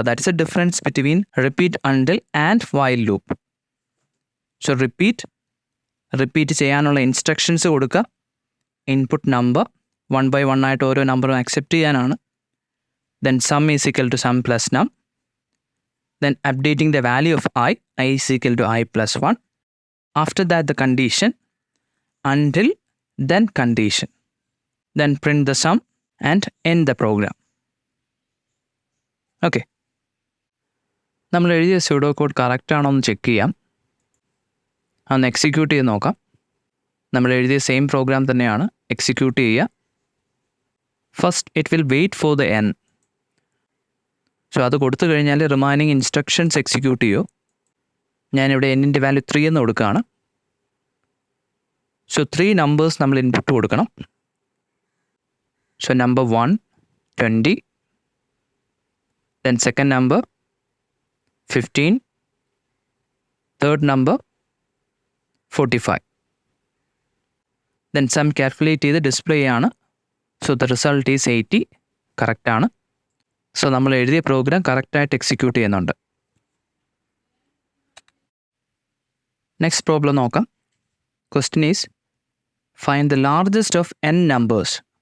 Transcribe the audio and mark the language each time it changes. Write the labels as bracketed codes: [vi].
[en] That is a difference between repeat until and while loop. [ml] So repeat ചെയ്യാനുള്ള instructions കൊടുക്കുക. Input number 1 by 1 ആയിട്ട് ഓരോ നമ്പറും accept ചെയ്യാനാണ്. Then [en] Sum is equal to sum plus num. then updating the value of I is equal to I plus 1. After that, the condition, until, then condition. Then print the sum and end the program. Okay. [ml] നമ്മൾ എഴുതിയ pseudo code correct ആണോ എന്ന് check ചെയ്യാം. അതൊന്ന് execute ചെയ്ത് നോക്കാം. നമ്മൾ എഴുതിയ സെയിം പ്രോഗ്രാം തന്നെയാണ്. എക്സിക്യൂട്ട് ചെയ്യുക. [en] First it will wait for the N. [ml] So അത് കൊടുത്തു കഴിഞ്ഞാൽ റിമൈനിങ് ഇൻസ്ട്രക്ഷൻസ് എക്സിക്യൂട്ട് ചെയ്യൂ. ഞാനിവിടെ എന്നിൻ്റെ വാല്യൂ 3 എന്ന് കൊടുക്കുകയാണ്. സോ 3 നമ്പേഴ്സ് നമ്മൾ ഇൻപുട്ട് കൊടുക്കണം. [en] So number 1 20, then second number 15, third number 45. Then sum calculate [ml] ചെയ്ത് ഡിസ്പ്ലേ ആണ്. [en] So the result is 80. [ml] കറക്റ്റാണ്. സോ നമ്മൾ എഴുതിയ പ്രോഗ്രാം കറക്റ്റായിട്ട് എക്സിക്യൂട്ട് ചെയ്യുന്നുണ്ട്. [en] next problem [ml] നോക്കാം. [en] Question is find the largest of n numbers.